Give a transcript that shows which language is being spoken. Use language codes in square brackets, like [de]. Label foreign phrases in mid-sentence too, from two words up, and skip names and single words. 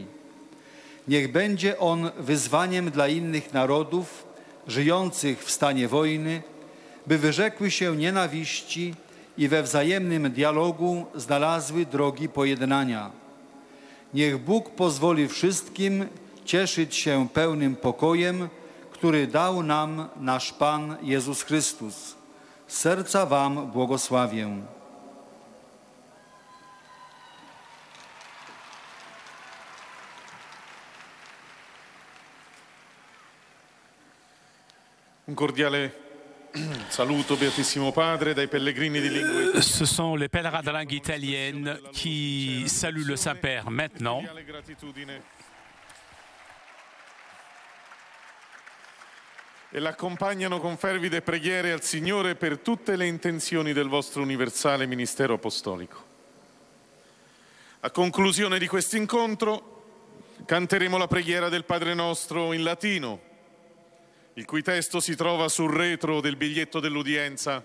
[pl] Niech będzie on wyzwaniem dla innych narodów żyjących w stanie wojny, by wyrzekły się nienawiści i we wzajemnym dialogu znalazły drogi pojednania. Niech Bóg pozwoli wszystkim cieszyć się pełnym pokojem, który dał nam nasz Pan Jezus Chrystus. Z serca Wam błogosławię. [it] Un cordiale saluto, Beatissimo Padre, dai pellegrini di lingua. [fr] Ce sont les pèlerins de langue italienne qui saluent le Saint-Père maintenant. [it] E l'accompagnano con fervide preghiere al Signore per tutte le intenzioni del vostro universale ministero apostolico. A conclusione di questo incontro canteremo la preghiera del Padre Nostro in latino, il cui testo si trova sul retro del biglietto dell'udienza.